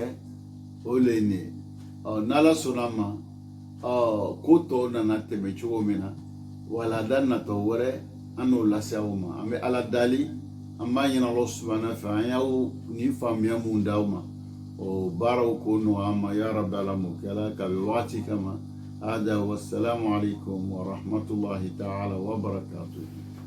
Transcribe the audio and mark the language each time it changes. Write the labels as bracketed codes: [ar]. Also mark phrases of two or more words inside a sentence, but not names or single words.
[bm] o le ye nin ye n'Ala sɔnna ma ko tɔw nana tɛmɛ cogo min na walada natɔ wɛrɛ an n'o lase aw ma an bɛ ala dali an b'a ɲini [ar] الله سبحانه [bm] fɛ an y'aw ni faamuya mun d'aw ma o baaraw ko nɔgɔya an ma [ar] يا رب [bm] ala m'o kɛ ala ka bɛ wagati kama hada [ar] والسلام عليكم ورحمة الله تعالى وبركاته